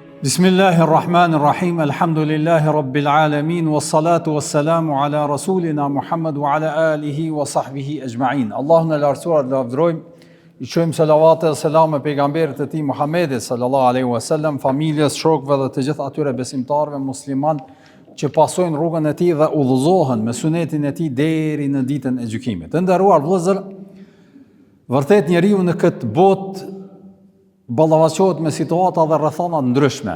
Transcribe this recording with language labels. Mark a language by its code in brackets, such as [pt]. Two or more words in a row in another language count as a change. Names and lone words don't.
[ar] بسم الله الرحمن الرحيم الحمد لله رب العالمين والصلاة والسلام على رسولنا محمد وعلى آله وصحبه أجمعين. [sq] Allahun e lartësuar lavdrojmë, i qojmë salavat e selam e pejgamberit e tij Muhammedit [ar] صلى الله عليه وسلم, [sq] familjes, shokëve dhe të gjithë atyre besimtarëve musliman që pasojnë rrugën e tij dhe udhëzohen me sunetin e tij deri në ditën e gjykimit. Të nderuar vëllezër, vërtet njeriu në këtë botë ballavaçohet me situata dhe rrethana ndryshme.